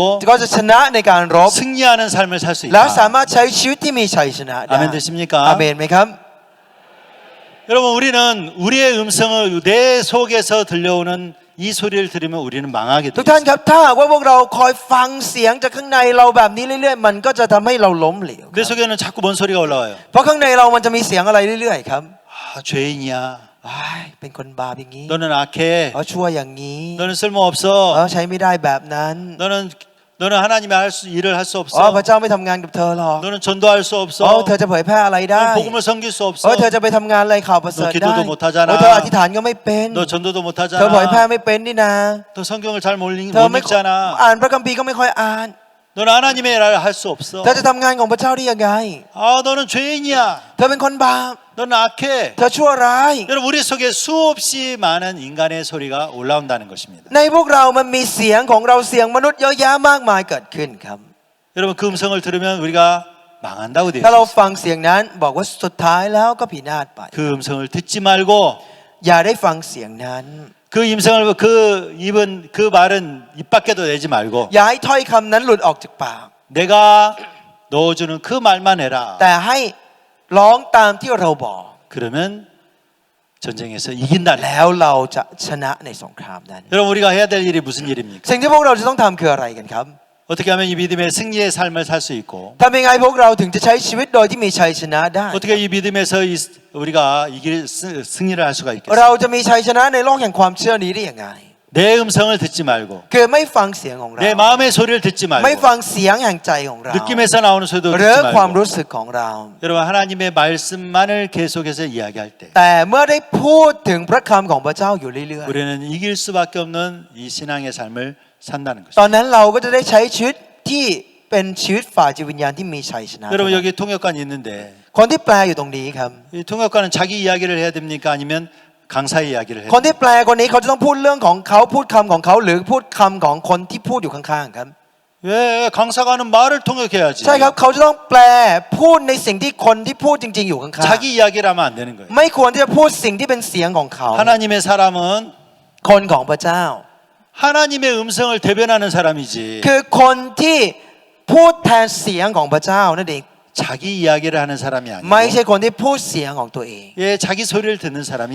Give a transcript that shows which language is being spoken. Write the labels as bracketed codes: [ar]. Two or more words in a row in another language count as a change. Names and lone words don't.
[th] ก็จะชนะในการรบ [ko] 승리하는 삶을 살 수 [th] แล้ว [ko] 있다. [th] สามารถใช้ชีวิตที่มีชัยชนะได้ [ko] 아멘 되십니까? [th] อาเมนไหมครับ [ko] 여러분 우리는 우리의 음성을 내 속에서 들려오는 이 소리를 들으면 우리는 망하게 [th] ทุก [ko] 돼요. [th] ท่านครับถ้าหากว่าพวกเราคอยฟังเสียงจากข้างในเราแบบนี้เรื่อยๆมันก็จะทำให้เราล้มเหลว [ko] 내 속에는 자꾸 뭔 소리가 올라와요. [th] เพราะข้างในเรามันจะมีเสียงอะไรเรื่อยๆครับ [ko] 아, 죄인이야. [th] อ้ายเป็นคนบาปอย่างนี้ [ko] 너는 악해. [th] ชั่วอย่างนี้ [ko] 너는 쓸모없어. [th] ใช้ไม่ได้แบบนั้น [ko] 너는 하나님의 일을 할 수 [th] พระ [ko] 없어. [th] เจ้าไม่ทำงานกับเธอหรอก [ko] 너는 전도할 수 없어. [th] เธอจะเผยแพร่อะไรได้ [ko] 너는 복음을 섬길 수 없어. [th] เธอจะไปทำงานอะไรข่าวประเสริฐ [ko] 너 [th] ได้ [ko] 기도도 못하잖아. [th] เธออธิษฐานก็ไม่เป็น [ko] 너 전도도 [th] เธอเผยแพร่ [ko] 못하잖아. [th] ไม่เป็นนี่นะ [ko] 너 성경을 잘 못 [th] เธอไม่ [ko] 읽잖아. [th] อ่านพระคัมภีร์ก็ไม่ค่อยอ่าน [ko] 너는 하나님의 일을 할 수 없어. [th] เธอจะทำงานของพระเจ้าได้ยังไง [ko] 아, 너는 죄인이야. [th] เธอเป็นคนบาป [ko] 너는 악해. [th] เธอชั่วร้าย [ko] 여러분 우리 속에 수없이 많은 인간의 소리가 올라온다는 것입니다. [th] ในพวกเรามันมีเสียงของเราเสียงมนุษย์เยอะแยะมากมายเกิดขึ้นครับ [ko] 여러분 그 음성을 들으면 우리가 망한다고 되어 [th] ถ้าเรา [ko] 있어요. [th] ฟังเสียงนั้นบอกว่าสุดท้ายแล้วก็พินาศไป [ko] 그 음성을 듣지 말고 [th] อย่าได้ฟังเสียงนั้น [ko] 그 음성을 그 말은 입 밖에도 내지 말고 [th] อย่าให้ถ้อยคำนั้นหลุดออกจากปาก [ko] 내가 넣어주는 그 말만 해라. [th] แต่ให้ร้องตามที่เราบอก [ko] 그러면 전쟁에서 이긴다는. [th] แล้วเราจะชนะในสงครามนั้น [ko] 여러분 우리가 해야 될 일이 무슨 일입니까? [th] สิ่งที่พวกเราจะต้องทำคืออะไรกันครับ [ko] 어떻게 하면 이 믿음의 승리의 삶을 살 수 있고 [th] ทำยังไงพวกเราถึงจะใช้ชีวิตโดยที่มีชัยชนะได้ [ko] 어떻게 이 믿음에서 우리가 승리를 할 수가 있겠어요? [th] เราจะมีชัยชนะในโลกแห่งความเชื่อนี้ได้ยังไง [ko] 내 음성을 듣지 말고 [th] คือไม่ฟังเสียงของเรา [ko] 내 마음의 소리를 듣지 [th] ไม่ [ko] 말고 [th] ฟังเสียงแห่งใจของเรา [ko] 느낌에서 나오는 소리도 [th] หรือ [ko] 듣지 [th] ความ [ko] 말고 [th] รู้สึกของเรา [ko] 여러분 하나님의 말씀만을 계속해서 이야기할 때 [th] แต่เมื่อได้พูดถึงพระคำของพระเจ้าอยู่เรื่อย [ko] 우리는 이길 수밖에 없는 이 신앙의 삶을 산다는 [th] ๆ ต [ko] 것입니다. [th] อนนั้นเราก็จะได้ใช้ชีวิตที่เป็นชีวิตฝ่ายจิตวิญญาณที่มีชัยชนะ [ko] 여러분 여기 통역관이 있는데 [th] คนที่แปลอยู่ตรงนี้ครับ [ko] 이 통역관은 자기 이야기를 해야 됩니까? 아니면 강사의 이야기를 해야 [th] คนที่ [ko] 됩니까? [th] แปลคนนี้เขาจะต้องพูดเรื่องของเขาพูดคำของเขาหรือพูดคำของคนที่พูดอยู่ข้างๆครับ [ko] 왜 강사가는 말을 통역해야지. [th] ใช่ครับเขาจะต้องแปลพูดในสิ่งที่คนที่พูดจริงๆอยู่ข้าง [ko] 자기 이야기를 하면 안 되는 거예요. [th] ๆไม่ควรที่จะพูดสิ่งที่เป็นเสียงของเขา [ko] 하나님의 사람은 [th] คนของพระเจ้า [ko] 하나님의 음성을 대변하는 사람이지. [th] คือคนที่พูดแทนเสียงของพระเจ้านั่นเอง [ko] 자기 이야기를 하는 사람이 [th] ไม่ใช่ [ko] 아니고 [th] คนที่พูดเสียงของตัวเอง [ko] 예, 자기 소리를 듣는 사람이